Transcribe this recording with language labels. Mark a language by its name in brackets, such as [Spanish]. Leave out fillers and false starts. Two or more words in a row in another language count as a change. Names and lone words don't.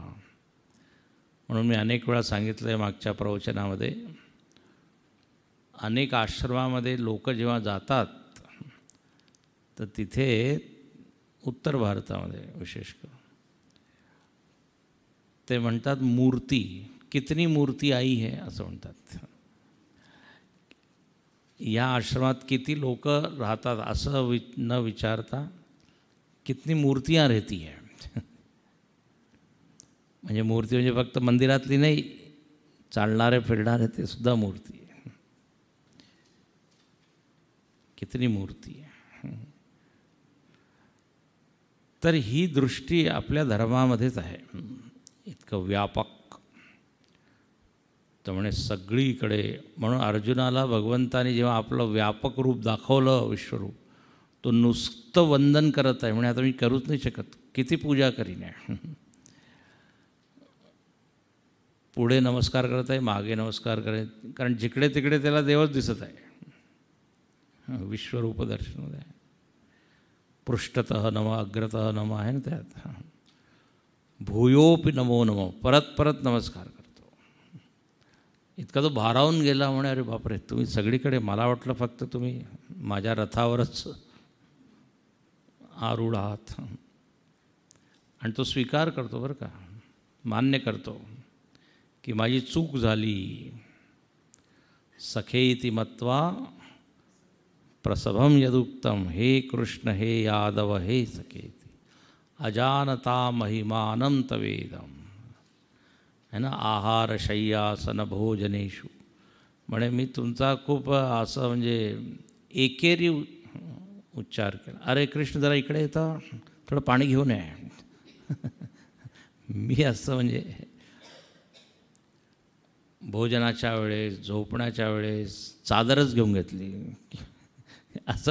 [Marathi] म्हणून मी अनेक वेळा सांगितलं आहे मागच्या प्रवचनामध्ये, अनेक आश्रमामध्ये लोक जेव्हा जातात तर तिथे उत्तर भारतामध्ये विशेष करून ते म्हणतात मूर्ती, [Hindi] कितनी मूर्ती आई है [Marathi] असं म्हणतात. या आश्रमात किती लोक राहतात असं न विचारता [Hindi] कितनी मूर्तियाँ रहती है. [Marathi] म्हणजे मूर्ती म्हणजे फक्त मंदिरातली नाही, चालणारे फिरणारे ते सुद्धा मूर्ती आहे. [Hindi] कितनी मूर्ती [Marathi] आहे. तर ही दृष्टी आपल्या धर्मामध्येच आहे, इतकं व्यापक. तर म्हणे सगळीकडे. म्हणून अर्जुनाला भगवंताने जेव्हा आपलं व्यापक रूप दाखवलं, विश्वरूप, तो नुसतं वंदन करत आहे. म्हणे आता मी करूच नाही शकत, किती पूजा करीन. पुढे नमस्कार करत आहे, मागे नमस्कार करत, कारण जिकडे तिकडे त्याला देवच दिसत आहे. विश्वरूप दर्शनमध्ये [Sanskrit] पृष्ठतः नम, अग्रतः नम [Marathi] आहे ना त्यात. [Sanskrit] भूयोपि नमो नमो, [Marathi] परत परत नमस्कार करतो. इतका तो भारावून गेला. म्हणे अरे बापरे, तुम्ही सगळीकडे, मला वाटलं फक्त तुम्ही माझ्या रथावरच आरूढ आहात. आणि तो स्वीकार करतो बरं का, मान्य करतो की माझी चूक झाली. [Sanskrit] सखेति मत्वा प्रसभम यदुक्तम, हे कृष्ण हे यादव हे सखेति, अजानता महिमानं तवेदम. [Hindi] है ना, [Sanskrit] आहार शय्यासन भोजनेषु. [Marathi] म्हणे मी तुमचा खूप असं म्हणजे एकेरी उच्चार केला. अरे कृष्ण जरा इकडे येता, थोडं पाणी घेऊन ये. मी असं म्हणजे भोजनाच्या वेळेस, झोपण्याच्या वेळेस चादरच घेऊन घेतली असं.